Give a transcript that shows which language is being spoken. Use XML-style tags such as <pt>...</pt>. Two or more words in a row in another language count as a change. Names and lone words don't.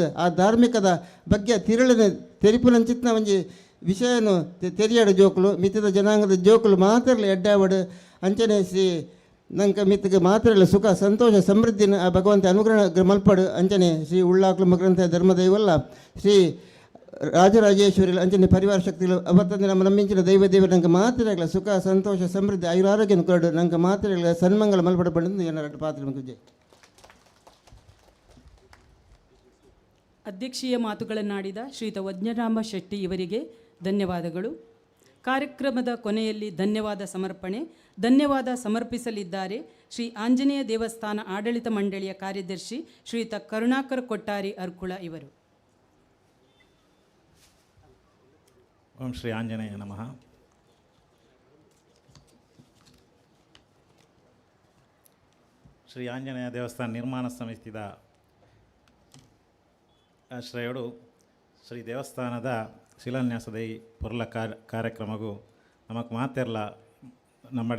<tcy>ಆ ಧಾರ್ಮಿಕದ ಬಗ್ಗೆ ತಿರುಳಿನ ತೆರಿಪುನಂಚಿತ್ನ ಒಂಜಿ ವಿಷಯನು ತೆರಿಯಾಡು ಜೋಕ್ಲು ಮಿತ್ತದ ಜನಾಂಗದ ಜೋಕ್ಲು ಮಾತ್ರ ಎಡ್ಡಾವಡು ಅಂಚನೆ ಶ್ರೀ ನಂಗೆ ಮಿತ್ತಿಗೆ ಮಾತ್ರ ಸುಖ ಸಂತೋಷ ಸಮೃದ್ಧಿನ ಆ ಭಗವಂತ ಅನುಗ್ರಹ ಮಲ್ಪಡು. ಅಂಚನೆ ಶ್ರೀ ಉಳ್ಳಾಕ್ಲು ಮಗ್ರಂಥ ಧರ್ಮದೈವಲ್ಲ ಶ್ರೀ ರಾಜರಾಜೇಶ್ವರಿ ಅಂಚನೆ ಪರಿವಾರ ಶಕ್ತಿಗಳು ಅವತ್ತಂದು ನಮ್ಮ ನಂಬಿಂಚಿನ ದೇವರು ನಂಗೆ ಮಾತ್ರ ಸುಖ ಸಂತೋಷ ಸಮೃದ್ಧಿ ಆಯುರಾರೋಗ್ಯ ಕೊರಡು ನಂಗೆ ಮಾತ್ರ ಸನ್ಮಂಗಲ ಮಲ್ಪಡಬಂದು ಎರಡು ಪಾತ್ರ ಜೈ.</tcy> <kn>ಅಧ್ಯಕ್ಷೀಯ ಮಾತುಗಳನ್ನಾಡಿದ ಶ್ರೀಯುತ ವಜ್ರನಾಭ ಶೆಟ್ಟಿ ಇವರಿಗೆ ಧನ್ಯವಾದಗಳು. ಕಾರ್ಯಕ್ರಮದ ಕೊನೆಯಲ್ಲಿ ಧನ್ಯವಾದ ಸಮರ್ಪಿಸಲಿದ್ದಾರೆ ಶ್ರೀ ಆಂಜನೇಯ ದೇವಸ್ಥಾನ ಆಡಳಿತ ಮಂಡಳಿಯ ಕಾರ್ಯದರ್ಶಿ ಶ್ರೀಯುತ ಕರುಣಾಕರ ಕೊಟ್ಟಾರಿ ಅರ್ಕುಳ ಇವರು.</kn> <sa>ಓಂ ಶ್ರೀ ಆಂಜನೇಯ ನಮಃ.</sa> <tcy>ಶ್ರೀ ಆಂಜನೇಯ ದೇವಸ್ಥಾನ ನಿರ್ಮಾಣ ಸಮಿತಿದ ಆಶ್ರಯಗಳು ಶ್ರೀ ದೇವಸ್ಥಾನದ ಶಿಲಾನ್ಯಾಸದ ಈ ಪೊರ್ಲ ಕಾರ್ಯಕ್ರಮಗೂ ನಮಕ್ ಮಾತೆರ್ಲ ನಮ್ಮಡೆ</tcy>